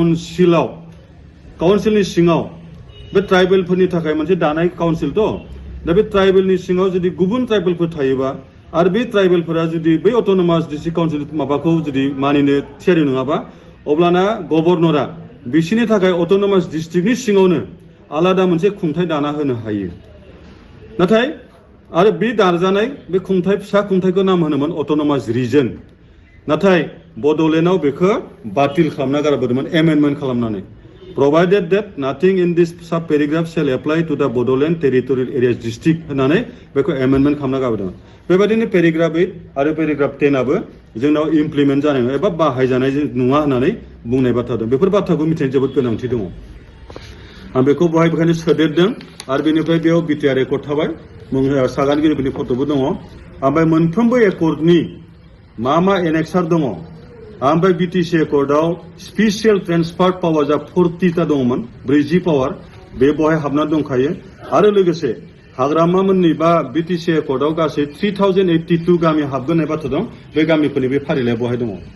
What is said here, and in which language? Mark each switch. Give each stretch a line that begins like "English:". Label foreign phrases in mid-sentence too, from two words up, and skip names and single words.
Bodo: काउन्सिलनि सिङाव बे ट्राइबेलफोरनि थाखाय मोनसे दानाय काउन्सिल दा बे ट्राइबेलनि सिङाव जुदि गुबुन ट्राइबेलफोर थायोबा आरो बे ट्राइबेलफोरा जुदि बै
English: autonomous district council
Bodo: माबाखौ जुदि मानिनो थियारि नङाबा अब्लाना गभर्नरा बिसोरनि थाखाय अट'नमास डिस्ट्रिक्टनि सिङावनो आलादा मोनसे खुंथाय दाना होनो हायो नाथाय आरो बे दाजानाय बे खुंथाय फिसा खुंथायखौ नाम होनोमोन
English: autonomous region
Bodo: नाथाय बड'लेण्डआव बेखौ बातिल खालामना गारबोदोंमोन एमेन्डमेन्ट खालामनानै
English: provided that nothing in this sub paragraph shall apply to the Bodoland territorial areas district
Bodo: होननानै बेखौ एमेन्डमेन्ट खालामना गारबोदोंमोन बेबायदिनो पेराग्राफ 8 आरो पेराग्राफ 10 आबो जोंनाव इमप्लिमेन्ट जानाय नङा एबा बाहायजानाय नङा होननानै बुंनाय बाथ्रा दं बेफोर बाथ्राखौ मिथिनो जोबोद गोनांथि दङ आं बेखौ बहाय बेखायनो सोदेरदों आरो बेनिफ्राय बेयाव
English: BTR accord
Bodo: थाबाय सागानगिरिफोरनि फट'बो दङ ओमफ्राय मोनफ्रोमबो एकर्डनि मा एनेक्सार दङ ओमफ्राय बिटिसि एकर्डआव
English: special transfer power
Bodo: जा 40टा दङमोन 40 पावार बे बहाय हाबना दंखायो आरो लोगोसे हाग्रामामोननि बा बिटिसि एकर्डआव गासै 3082 गामि हाबगोन होननाय बाथ्रा दं बे गामिफोरनि बे फारिलाइया बहाय दङ